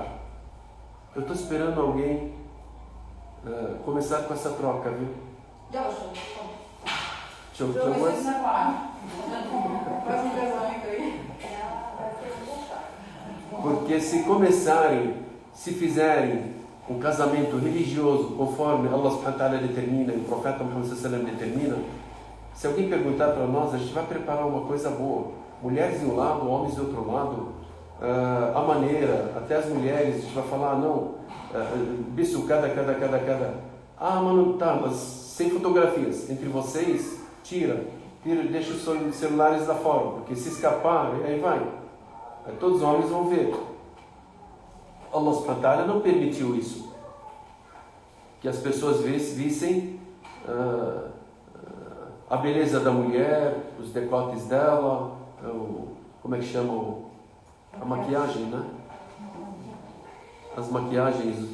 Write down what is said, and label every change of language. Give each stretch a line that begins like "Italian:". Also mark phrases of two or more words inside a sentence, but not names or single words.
Portuguese: Eu estou esperando alguém começar com essa troca, viu? Vocês na quarta. Faz um casamento aí. Porque se começarem, se fizerem um casamento religioso conforme Allah
Arabic: سبحانه وتعالى
Portuguese: determina e o profeta Muhammad
Arabic: صلى الله عليه وسلم
Portuguese: determina, se alguém perguntar para nós, a gente vai preparar uma coisa boa. Mulheres de um lado, homens de outro lado, a maneira, até as mulheres, a gente vai falar, não, bicho, cada. Ah, mano, tá, mas sem fotografias. Entre vocês, tira, deixa os celulares lá fora, porque se escapar, aí vai. Aí todos os homens vão ver. Allah
Arabic: سبحانه وتعالى
Portuguese: não permitiu isso. Que as pessoas vissem a beleza da mulher, os decotes dela, como é que chama? A maquiagem, né? As maquiagens.